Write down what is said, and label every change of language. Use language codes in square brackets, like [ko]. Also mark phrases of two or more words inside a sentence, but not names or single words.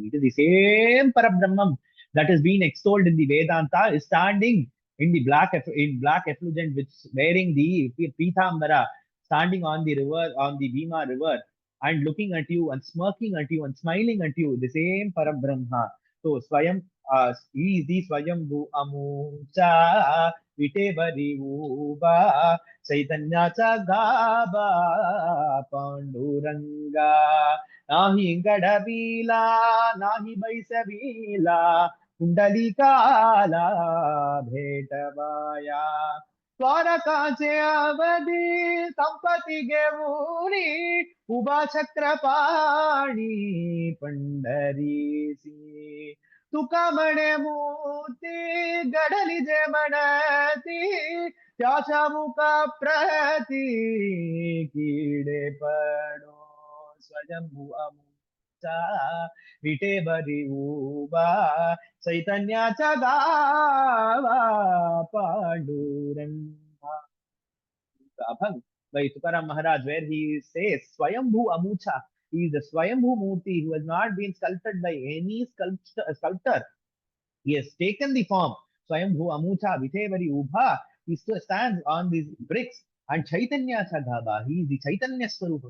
[en] It is the same Parabrahman that has been extolled in the Vedanta is standing in the black effulgent, which wearing the Pitambara, standing on the river, on the Bhima river, and looking at you and smirking at you and smiling at you, the same Parabrahma. So Swayam he is the [mr] स्वयंभू आमुचा विटेवरी उभा चैतन्य गाभा पांडुरंगा नाही घडविला नाही बैसविला कुंडलिकाला भेटावया द्वारकेचे आवडी संपत्ती घेवुरी उभा चक्रपाणी पंढरीसी तुकमणे मूर्ति गडली जे मनती त्याच्या मुका प्रती कीडे पडो स्वयंभू अमुचा विटेवरी उभा चैतन्याच्या गावा पांडुरंगा. [en] Abhang by Tukaram Maharaj, where he says [mr] स्वयंभू आमुचा. [en] He is the [mr] स्वयंभू मूर्ती [en] who has not been sculpted by any sculptor. He has taken the form. [mr] स्वयंभू आमुचा विटेवरी उभा. [en] He still stands on these bricks. And [mr] चैतन्य चगाबा. [en] He is the Chaitanya Swarupam.